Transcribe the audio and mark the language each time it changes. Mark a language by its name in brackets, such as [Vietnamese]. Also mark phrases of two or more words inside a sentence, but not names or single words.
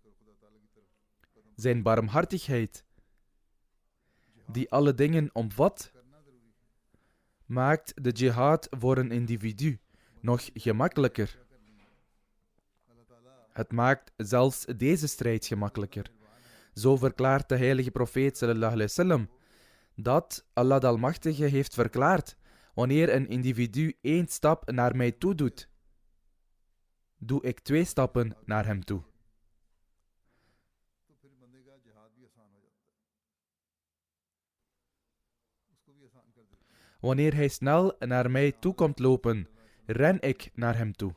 [Dutch] Zijn barmhartigheid, die alle dingen omvat, maakt de jihad voor een individu nog gemakkelijker. Het maakt zelfs deze strijd gemakkelijker. Zo verklaart de heilige profeet [Arabic] صلى الله عليه وسلم [Dutch] dat Allah de Almachtige heeft verklaard: wanneer een individu 1 stap naar mij toe doet, doe ik 2 stappen naar hem toe. Wanneer hij snel naar mij toe komt lopen, ren ik naar hem toe.